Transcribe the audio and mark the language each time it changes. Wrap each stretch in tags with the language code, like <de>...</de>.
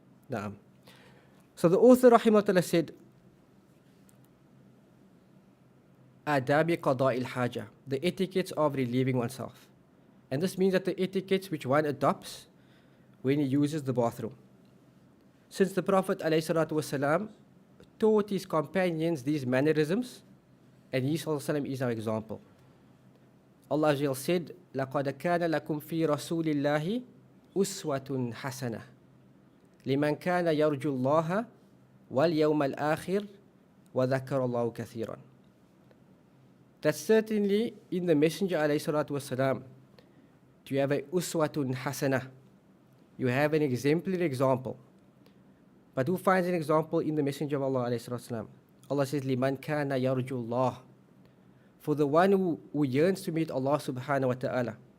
<en>Naam. So the author rahimahullah said,</en> <ar>Adabi qada al-haja,</ar> <en>the etiquettes of relieving oneself. And this means that the etiquettes which one adopts when he uses the bathroom. Since the Prophet ﷺ taught his companions these mannerisms, and he ﷺ is our example. Allah Azza said,</en> <ar>لَقَدْ كَانَ لَكُمْ فِي رَسُولِ اللَّهِ أُسْوَةٌ حَسَنَةٌ لِمَنْ كَانَ يَرْجُو اللَّهَ وَالْيَوْمَ الْآخِرِ وَذَكَرَ اللَّهُ كَثِيرًا.</ar> <en>That certainly in the Messenger ﷺ, do you have a uswatun hasana? You have an exemplary example. But who finds an example in the Messenger of Allah ﷺ? Allah says,</en> <ar>لِمَنْ كَانَ يَرْجُو اللَّهِ,</ar> <en>for the one who yearns to meet Allah subhanahu wa ta'ala.</en>